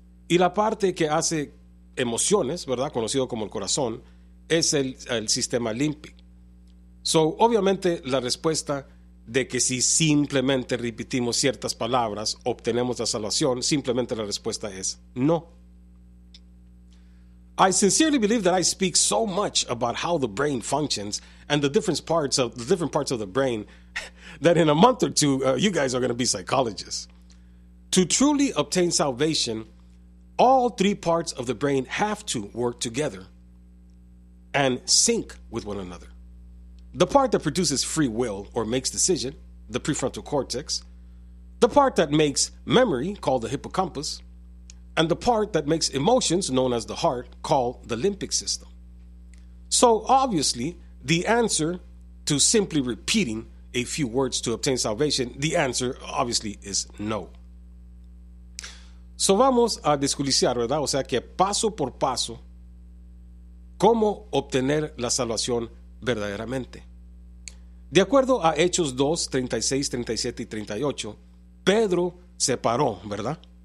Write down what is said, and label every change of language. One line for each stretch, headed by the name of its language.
Spanish: Y la parte que hace emociones, ¿verdad? Conocido como el corazón, es el sistema límbico. So, obviamente, la respuesta de que si simplemente repetimos ciertas palabras, obtenemos la salvación, simplemente la respuesta es no.
English: I sincerely believe that I speak so much about how the brain functions and the different parts of the brain that in a month or two, you guys are going to be psychologists. To truly obtain salvation, all three parts of the brain have to work together and sync with one another. The part that produces free will or makes decision, the prefrontal cortex, the part that makes memory, called the hippocampus, and the part that makes emotions, known as the heart, called the limbic system. So obviously, the answer to simply repeating a few words to obtain salvation, the answer obviously is no.
Spanish: So vamos a desculiciar, ¿verdad? O sea que paso por paso, ¿cómo obtener la salvación verdaderamente? De acuerdo a Hechos 2, 36, 37 y 38, Pedro se paró, ¿verdad?